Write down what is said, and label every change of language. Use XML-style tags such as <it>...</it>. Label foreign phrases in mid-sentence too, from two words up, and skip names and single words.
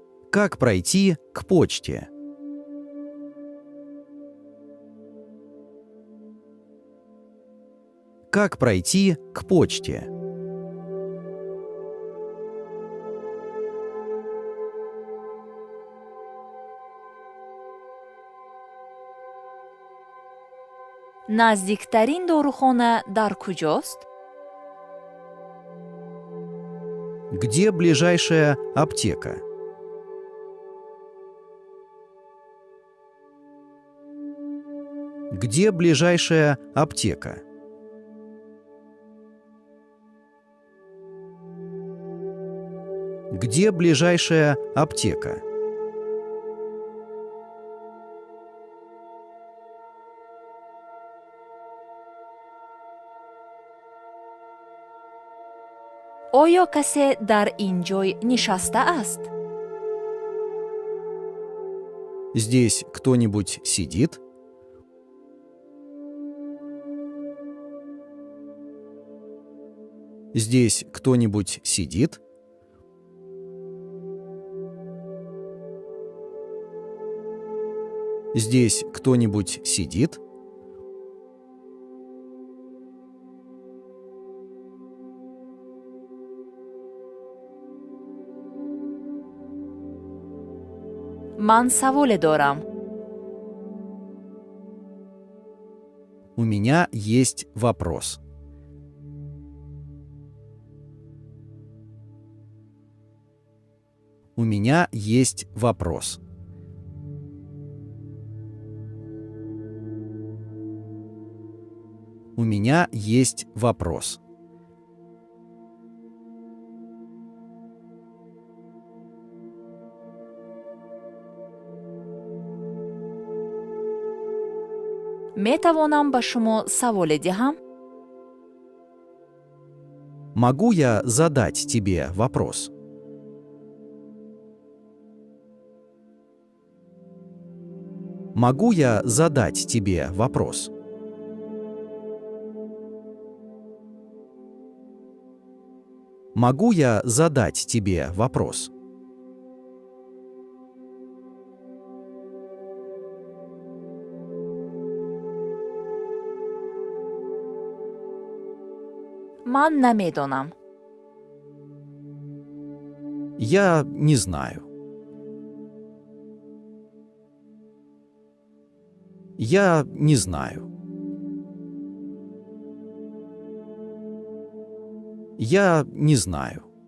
<ru>Как пройти к почте? Как пройти к почте?</ru> <tg>наздиктарин дорухона дар куҷост?</tg> <ru>Где ближайшая аптека? Где ближайшая аптека? Где ближайшая аптека?</ru> <tg>оё касе дар ин ҷой нишастааст?</tg> <ru>Здесь кто-нибудь сидит? Здесь кто-нибудь сидит? Здесь кто-нибудь сидит?</ru> <tg>ман саволе дорам.</tg> <ru>У меня есть вопрос. У меня есть вопрос. У меня есть вопрос.</ru> <tg>метавонам ба шумо саволе диҳам?</tg> <ru>Могу я задать тебе вопрос? Могу я задать тебе вопрос? Могу я задать тебе вопрос?</ru> <tg>ман намедонам.</tg> <ru>Я не знаю. Я не знаю. Я не знаю.</ru>